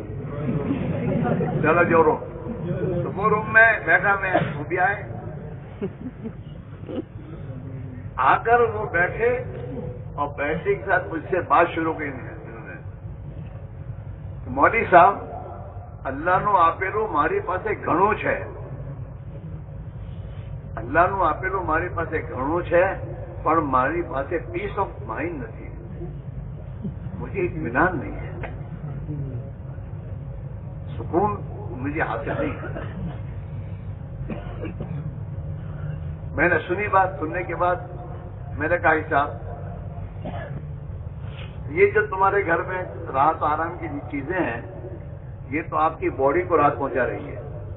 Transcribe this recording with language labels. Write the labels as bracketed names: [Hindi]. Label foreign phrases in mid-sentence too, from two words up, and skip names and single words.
[Urdu] چلو جو روم، تو وہ روم میں بیٹھا. میں وہ بھی آئے. آ کر وہ بیٹھے اور بیٹھے کے ساتھ مجھ سے بات شروع کی انہوں نے. [Gujarati] مولوی صاحب، અલ્લાહ નો આપેલો મારી પાસે ઘણું છે. અલ્લાહ નો આપેલો મારી પાસે ઘણું છે، પણ મારી પાસે [English] peace of mind [Gujarati] નથી. [Urdu] مجھے اطمینان نہیں ہے، سکون مجھے حاصل نہیں ہے. میں نے سنی بات. سننے کے بعد میں نے کہا صاحب، یہ جو تمہارے گھر میں راحت آرام کی چیزیں ہیں، یہ تو آپ کی باڈی کو راحت پہنچا رہی ہے.